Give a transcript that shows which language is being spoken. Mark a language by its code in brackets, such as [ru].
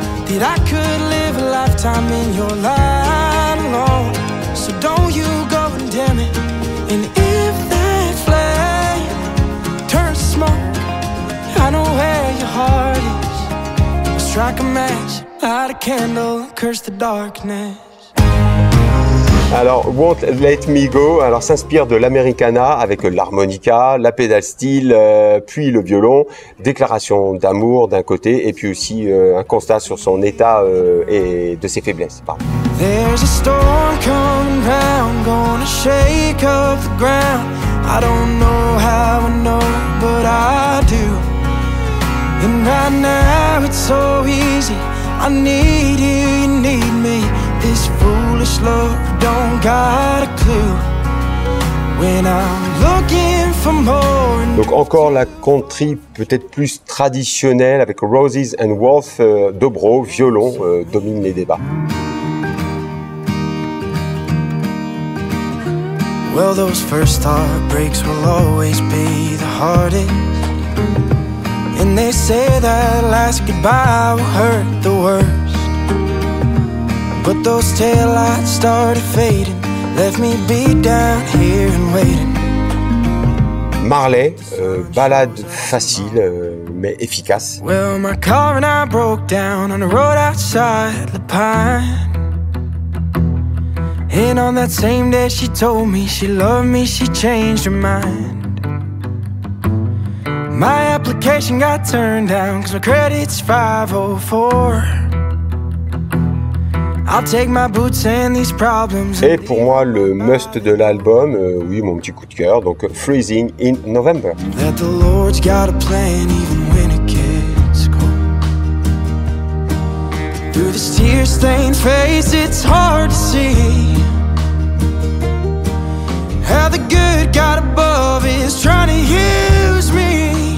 [en] That I could live a lifetime in your light alone. So don't you go and dim it. And if that flame turns to smoke, I know where your heart is. Strike a match, light a candle, curse the darkness. [fr] Alors, Won't Let Me Go, alors s'inspire de l'Americana avec l'harmonica, la pédale steel, puis le violon, déclaration d'amour d'un côté, et puis aussi un constat sur son état et de ses faiblesses. Pardon. [en] There's a storm coming round, gonna shake up the ground. I don't know how I know, but I do. And right now it's so easy. I need you, you need me. This foolish love don't got a clue. When I'm looking for more. [fr] Donc encore la country peut-être plus traditionnelle avec Roses and Wolf, dobro, violon, domine les débats. [en] Well, those first heartbreaks will always be the hardest. And they say that last goodbye will hurt the worst. But those taillights started fading, left me beat down here and waiting. [fr] Marley, ballade facile mais efficace. [en] Well, my car and I broke down on the road outside the Pine. And on that same day she told me she loved me, she changed her mind. My application got turned down cause my credit's 504. I'll take my boots and these problems. [fr] Et pour moi le must de l'album, oui mon petit coup de cœur, donc Freezing in November. [en] That the Lord's got a plan even when it gets cold. Through this tear-stained face it's hard to see how the good God above is trying to use me.